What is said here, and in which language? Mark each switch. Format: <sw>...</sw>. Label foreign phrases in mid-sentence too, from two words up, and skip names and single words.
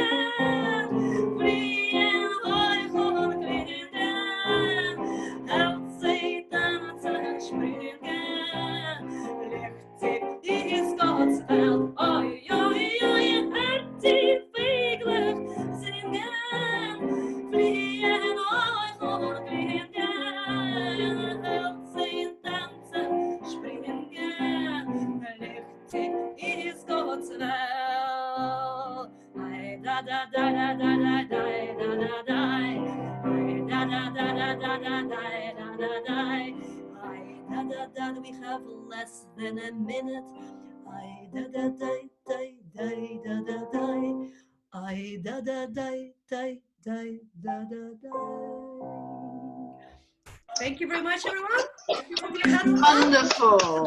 <de>fliegen hoch und fliegen, sie tanzen, springen, richtig ist Gottes Welt, oi, oi, oi, die Vögel singen, fliegen hoch und fliegen, sie tanzen, springen, richtig ist Gottes Welt. Ai, da, da, da, da, da, da, da, da, da, da. Da da da da da da da da da da. Da da da.</de> <en>We have less than a minute. Da da da da da da da da. Da da da da da da da. Thank you very much, everyone. Wonderful.</en>